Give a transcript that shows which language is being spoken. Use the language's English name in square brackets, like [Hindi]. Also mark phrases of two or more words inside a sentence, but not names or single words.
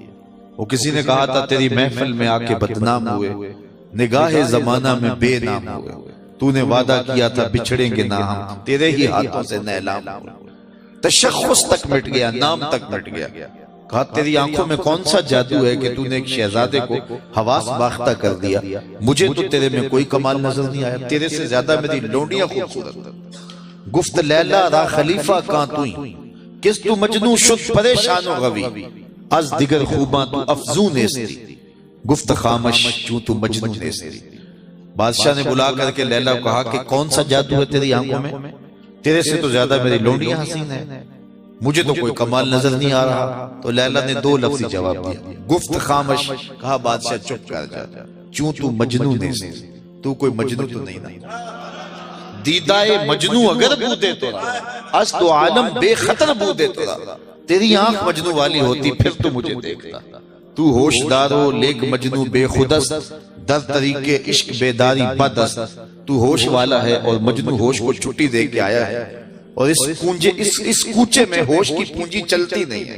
[Urdu] وہ کسی نے کہا تھا تیری محفل میں آ کے بدنام ہوئے، نگاہ زمانہ میں بے نام ہوئے، تو نے وعدہ کیا تھا بچھڑیں گے نہ ہم، تیرے ہی ہاتھوں سے نیلام ہوا۔ تشخص تک مٹ گیا، نام تک مٹ گیا۔ کہا تیری آنکھوں میں کون سا جادو ہے کہ تو نے ایک شہزادے کو حواس باختہ کر دیا؟ مجھے تو تیرے میں کوئی کمال نظر نہیں آیا، تیرے سے زیادہ میری لونڈیاں خوبصورت۔ [Persian] گفت لیلا را خلیفہ کہاں توئی، کس تو مجنوں شد پریشان و غوی، از دیگر خوباں تو افزون نیستی، گفت خامش چوں تو مجنوں نیستی۔ [Urdu] بادشاہ نے بلا کر کے لیلا کو کہا کہ کون سا جادو ہے تیری آنکھوں میں؟ تیرے سے تو زیادہ میری لونڈیاں حسین ہیں، مجھے تو کوئی کمال نظر نہیں آ رہا۔ تو لیلا نے دو لفظی جواب دیا، [Persian] گفت خامش، [Urdu] کہا بادشاہ چپ کر جا، [Persian] چوں تو مجنوں نیستی، [Urdu] تو کوئی مجنوں تو نہیں نا، [Persian] دیدائے مجنوں اگر بودے تو از تو عالم بے خطر بودے تو، [Urdu] تیری آنکھ مجنوں والی ہوتی پھر تو مجھے دیکھتا۔ [Persian] تو ہوشدارو لیک مجنوں بے خودست، در طریقے عشق بیداری بدست، [Urdu] تو ہوش والا ہے اور مجنوں ہوش کو چھٹی دے کے آیا ہے، اور اس کوچے میں ہوش کی پونجی چلتی نہیں ہے۔